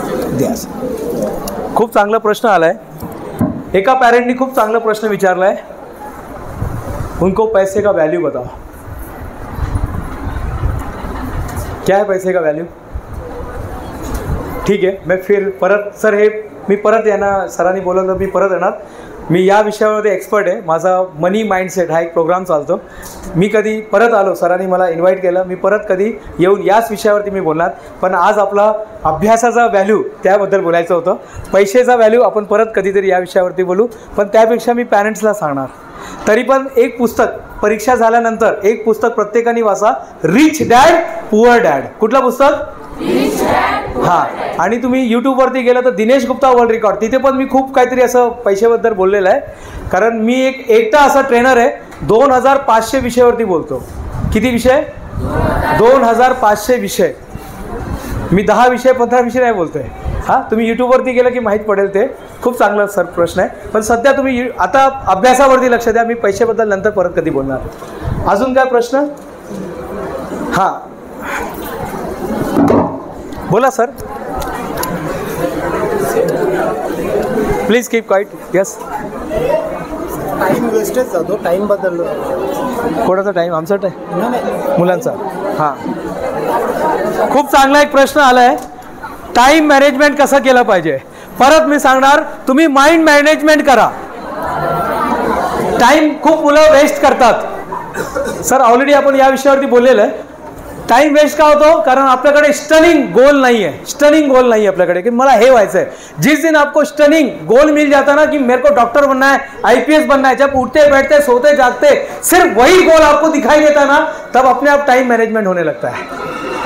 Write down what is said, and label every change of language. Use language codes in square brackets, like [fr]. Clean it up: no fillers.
[mr] द्या सर। खूप चांगला प्रश्न आला है, एका पॅरेंटनी खूप चांगला प्रश्न विचारला है। [hi] उनको पैसे का वैल्यू बताओ, क्या है पैसे का वैल्यू? [mr] ठीक आहे, [hi] मैं फिर [mr] परत सर हे मी परत येणार, सरांनी बोलवलं तर मी परत येणार। मी या विषयामध्ये एक्सपर्ट आहे, माझा मनी माइंडसेट हा एक प्रोग्राम चालतो। मी कधी परत आलो, सरांनी मला इन्व्हाइट केलं, मी परत कधी येऊन याच विषयावरती मी बोलणार। पण आज आपला अभ्यासाचा व्हॅल्यू त्याबद्दल बोलायचं होतं। पैशाचा व्हॅल्यू आपण परत कधीतरी या विषयावरती बोलू, पण त्यापेक्षा मी पॅरेंट्सला सांगणार। तरी पण एक पुस्तक परीक्षा झाल्यानंतर एक पुस्तक प्रत्येकाने वाचा, रिच डॅड पुअर डॅड। कुठलं पुस्तक? हां, आणि तुम्ही यूट्यूबवरती गेलं तर दिनेश गुप्ता वर्ल्ड रेकॉर्ड, तिथे पण मी खूप काहीतरी असं पैशाबद्दल बोललेलं आहे, कारण मी एकटा असा ट्रेनर आहे 2500 विषयावरती बोलतो। किती विषय? 2500 विषय। मी 10 विषय 15 विषय नाही बोलतोय। हां, तुम्ही यूट्यूबवरती गेलं की माहीत पडेल, ते खूप चांगला सर प्रश्न आहे। पण सध्या तुम्ही आता अभ्यासावरती लक्ष द्या, मी पैशाबद्दल नंतर परत कधी बोलणार। अजून काय प्रश्न? हां बोला sir, [en] Please keep quiet. [mr] Yes, time wastage जातो, टाइम बदल। कोणाचा टाइम? आमचा टाइम, नाही मुलांचा। हां, खूप चांगला एक प्रश्न आला आहे, टाइम मॅनेजमेंट कसं केलं पाहिजे। परत मी सांगणार, तुम्ही माइंड मॅनेजमेंट करा। टाइम खूप मुलं वेस्ट करतात सर, ऑलरेडी आपण या विषयावरती बोललेलं आहे। टाइम वेस्ट का होतो? कारण आपल्याकडे [hi] स्टनिंग गोल नहीं है, स्टनिंग गोल नहीं है अपने [mr] कि मला हे व्हायचं [hi] है। जिस दिन आपको स्टनिंग गोल मिल जाता ना कि मेरे को डॉक्टर बनना है, IPS बनना है, जब उठते बैठते सोते जागते सिर्फ वही गोल आपको दिखाई देता ना, तब अपने आप टाइम मैनेजमेंट होने लगता है।